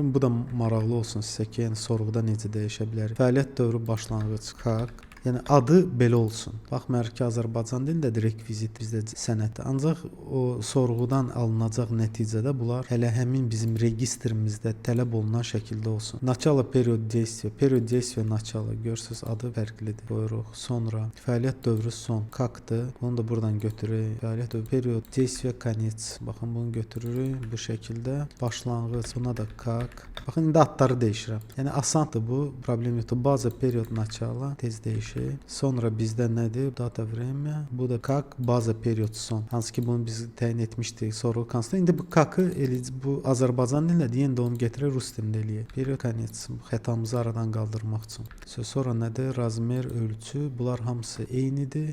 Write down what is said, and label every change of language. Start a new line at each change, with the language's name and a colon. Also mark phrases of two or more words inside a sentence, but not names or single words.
Azerbaijani: Bu da maraqlı olsun sizə ki, yəni sorğuda necə dəyişə bilərik. Fəaliyyət dövrü başlanğıc как. Yəni adı belə olsun. Baxmayaraq ki, Azərbaycan dilindədir rekvizit bizdə sənəddə. Ancaq o sorğudan alınacaq nəticədə bunlar hələ həmin bizim registrimizdə tələb olunan şəkildə olsun.
Russian: Начало период действия. Период действия начало.
Azerbaijani: Görürsüz adı fərqlidir. Qoyuruq. Sonra fəaliyyət dövrü son. Как-dır. Onu da buradan götürürük. Fəaliyyət dövrü
Russian: период действия конец.
Azerbaijani: Baxın bunu götürürük bu şəkildə. Başlanğıc. Buna da как. Baxın indi adları dəyişirəm. Yəni asandır bu. Problem yoxdur. Baza
Russian: период начало
Azerbaijani: tez dəyişir. Sonra bizdə nədir?
Russian: Дата время.
Azerbaijani: Bu da как baza period son. Hansı ki bunu biz təyin etmişdik sorğu konstantı. İndi bu как-ı bu Azərbaycan dilində deyən də onu gətirək rus dilində eləyək.
Russian: Период конец.
Azerbaijani: Xətamızı aradan qaldırmaq üçün. Sonra nədir? Razmer, ölçü. Bunlar hamısı eynidir.